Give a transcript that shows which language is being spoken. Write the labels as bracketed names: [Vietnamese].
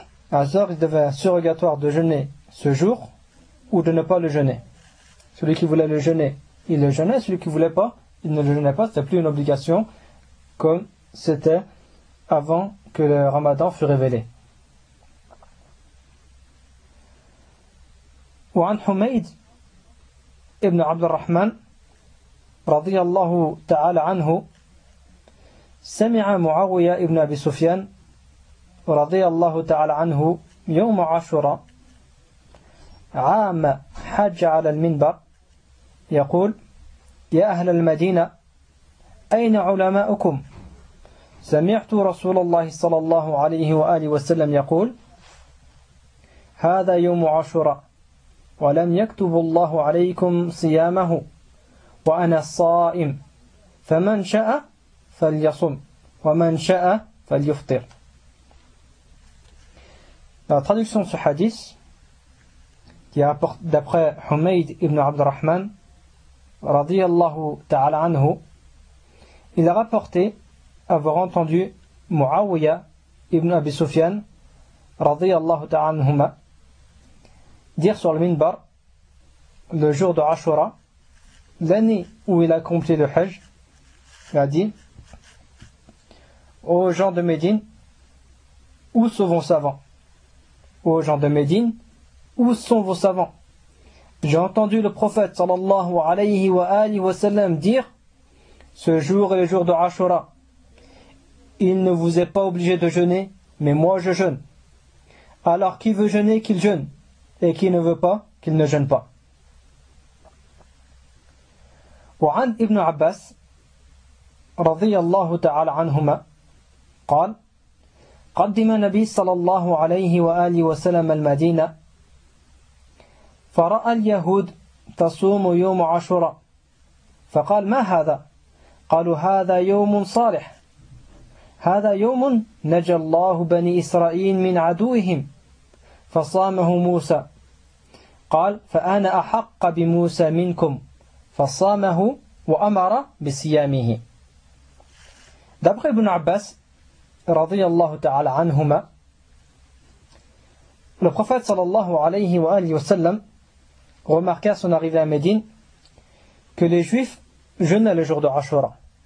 [French] Alors il devint surrogatoire de jeûner ce jour ou de ne pas le jeûner. Celui qui voulait le jeûner, il le jeûnait. Celui qui ne voulait pas, il ne le jeûnait pas. Ce n'était plus une obligation comme c'était avant que le Ramadan fût révélé. [Arabic] وعن حميد ابن عبد الرحمن رضي الله تعالى عنه سمع معاوية ابن أبي سفيان رضي الله تعالى عنه يوم عاشوراء عام حج على المنبر يقول يا أهل المدينة أين علماؤكم سمعت رسول الله صلى الله عليه وآله وسلم يقول هذا يوم عاشوراء ولم يكتب الله عليكم صيامه وأنا الصائم فمن شاء فليصم ومن شاء فليفطر. [French] La traduction de ce hadith qui apporte d'après Humayd ibn Abd al-Rahman radiyallahu ta'ala anhu, il a rapporté avoir entendu Muawiya ibn Abi Sufyan radiyallahu ta'ala anhuma dire sur le minbar le jour de Ashura, l'année où il a accompli le Hajj, il a dit aux gens de Médine, où sont vos savants? Aux gens de Médine, où sont vos savants? J'ai entendu le prophète sallallahu alayhi wa alihi wa sallam dire ce jour est le jour de Ashura. Il ne vous est pas obligé de jeûner, mais moi je jeûne. Alors qui veut jeûner, qu'il jeûne. Et qui ne veut pas, qu'il ne jeûne pas. [Arabic] وعن ابن عباس رضي الله تعالى عنهما قال قدم النبي صلى الله عليه وآله وسلم المدينة فرأى اليهود تصوم يوم عاشوراء فقال ما هذا قالوا هذا يوم صالح هذا يوم نجى الله بني إسرائيل من عدوهم فصامه موسى قال فأنا أحق بموسى منكم فصامه وأمر بصيامه. [French] D'après Ibn Abbas, radiyallahu ta'ala anhuma, le prophète sallallahu alayhi wa alayhi wa sallam remarqua à son arrivée à Médine que les juifs jeûnaient le jour de Ashura.